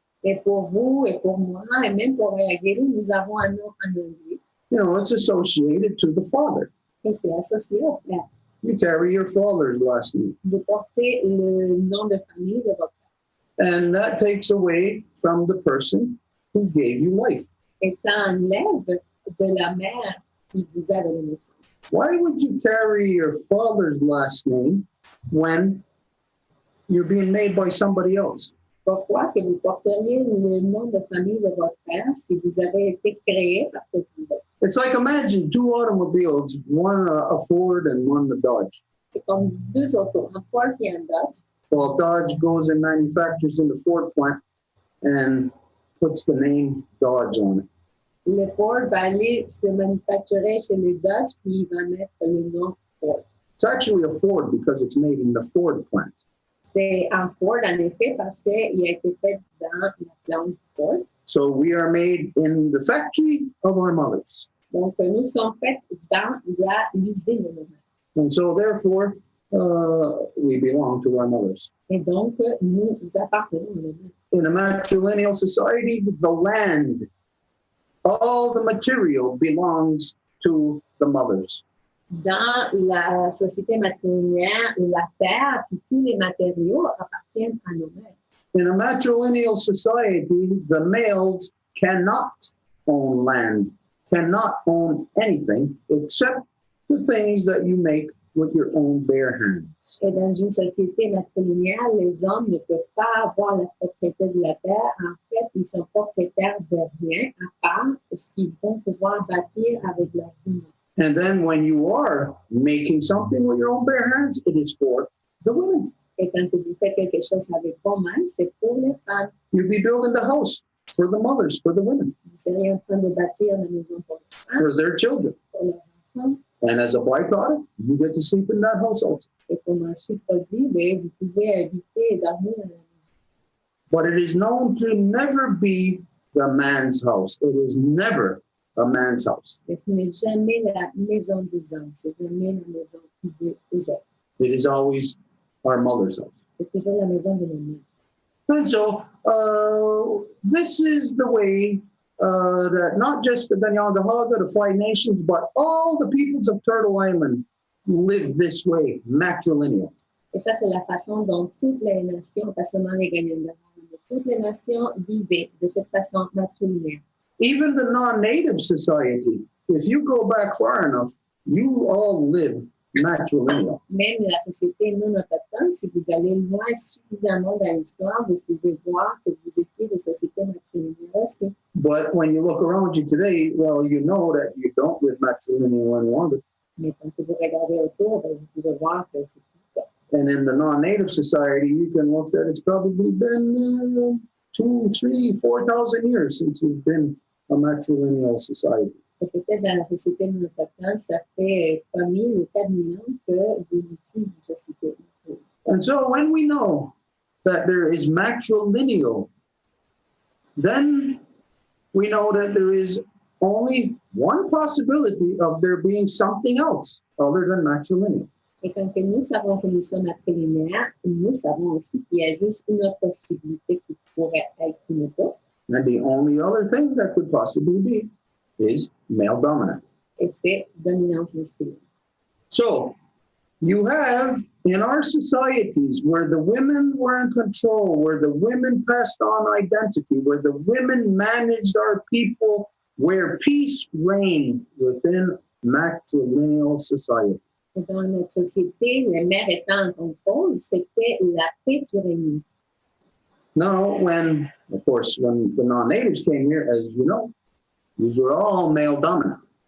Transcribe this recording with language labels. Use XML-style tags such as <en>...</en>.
<fr>Et pour vous, et pour moi, et même pour Whayagerdu, nous avons un nom en anglais.</fr> <en>You know, it's associated to the father.</en> <fr>Et c'est associé au père.</fr> <en>You carry your father's last name.</en> <fr>Vous portez le nom de famille de votre père.</fr> <en>And that takes away from the person who gave you life.</en> <fr>Et ça enlève de la mère qui vous a donné naissance.</fr> <en>Why would you carry your father's last name when you're being made by somebody else?</en> <fr>Pourquoi que vous porteriez le nom de famille de votre père si vous avez été créé par quelqu'un d'autre?</fr> <en>It's like imagine two automobiles, one a Ford and one a Dodge.</en> <fr>C'est comme deux autos, un Ford et un Dodge.</fr> <en>Well, Dodge goes and manufactures in the Ford plant and puts the name Dodge on it.</en> <fr>Le Ford va aller se manufacturer chez les Dodge puis il va mettre le nom Ford.</fr> <en>It's actually a Ford because it's made in the Ford plant.</en> <fr>C'est un Ford en effet parce qu'il a été fait dans la plante Ford.</fr> <en>So we are made in the factory of our mothers.</en> <fr>Donc nous sommes faits dans l'usine de nos mères.</fr> <en>And so therefore, we belong to our mothers.</en> <fr>Et donc nous appartenons à nos mères.</fr> <en>In a matrilineal society, the land, all the material belongs to the mothers.</en> <fr>Dans la société matrilinéaire, la terre et tous les matériaux appartiennent à nos mères.</fr> <en>In a matrilineal society, the males cannot own land, cannot own anything except the things that you make with your own bare hands.</en> <fr>Et dans une société matrilinéaire, les hommes ne peuvent pas avoir la propriété de la terre. En fait, ils sont propriétaires de rien à part ce qu'ils vont pouvoir bâtir avec leurs mains.</fr> <en>And then when you are making something with your own bare hands, it is for the women.</en> <fr>Et quand vous faites quelque chose avec vos mains, c'est pour les femmes.</fr> <en>You'd be building the house for the mothers, for the women,</en> <fr>Vous seriez en train de bâtir la maison pour les femmes,</fr> <en>for their children.</en> <fr>pour leurs enfants.</fr> <en>And as a byproduct, you get to sleep in that house also.</en> <fr>Et comme un sous-produit, vous pouvez habiter et dormir dans la maison.</fr> <en>But it is known to never be the man's house. It is never a man's house.</en> <fr>Mais ce n'est jamais la maison des hommes, c'est jamais la maison des hommes.</fr> <en>It is always our mother's house.</en> <fr>C'est toujours la maison de nos mères.</fr> <en>And so this is the way that not just the Onondaga, the Five Nations, but all the peoples of Turtle Island live this way, matrilineal.</en> <fr>Et ça, c'est la façon dont toutes les nations, pas seulement les Gagnants, mais toutes les nations vivaient de cette façon matrilinéaire.</fr> <en>Even the non-native society, if you go back far enough, you all live matrilineal.</en> <fr>Même la société non autochtone, si vous allez loin suffisamment dans l'histoire, vous pouvez voir que vous étiez des sociétés matrilinéaires aussi.</fr> <en>But when you look around you today, well, you know that you don't live matrilineal any longer.</en> <fr>Mais quand vous regardez autour, vous pouvez voir que c'est tout ça.</fr> <en>And in the non-native society, you can look at it's probably been 2, 3, 4,000 years since you've been a matrilineal society.</en> <fr>Et peut-être dans la société non autochtone, ça fait 3 000 ou 4 000 ans que vous vivez une société matrilinéaire.</fr> <en>And so when we know that there is matrilineal, then we know that there is only one possibility of there being something else other than matrilineal.</en> <fr>Et quand nous savons que nous sommes matrilinéaires, nous savons aussi qu'il y a juste une autre possibilité qui pourrait être qui n'est pas.</fr> <en>And the only other thing that could possibly be is male dominant.</en> <fr>Et c'est dominance masculine.</fr> <en>So you have in our societies where the women were in control, where the women passed on identity, where the women managed our people, where peace reigned within matrilineal society.</en> <fr>Et dans notre société, les mères étant en contrôle, c'était la paix qui régnait.</fr> <en>Now, of course, when the non-natives came here, as you know, these were all male dominant.</en>